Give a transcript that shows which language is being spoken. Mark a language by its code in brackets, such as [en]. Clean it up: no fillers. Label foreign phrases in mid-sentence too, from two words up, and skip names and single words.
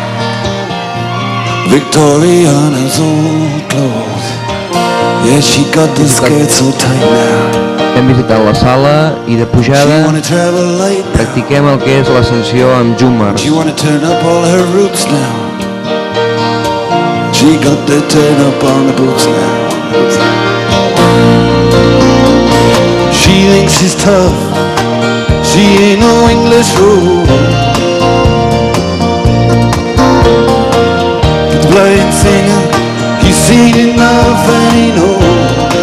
[en] Victoriana's old clothes, yeah, she got the skirt so tight now. [ca] Hem visitat la sala i de [en] She [ca] pujada [en] wanna travel light now. [ca] practiquem el que és l'ascensió amb Júmar. [en] She wanna turn up all her roots now. She got the turn up on the boots now. She thinks she's tough. She ain't no English fool. The blind singer, he's seen enough and he knows.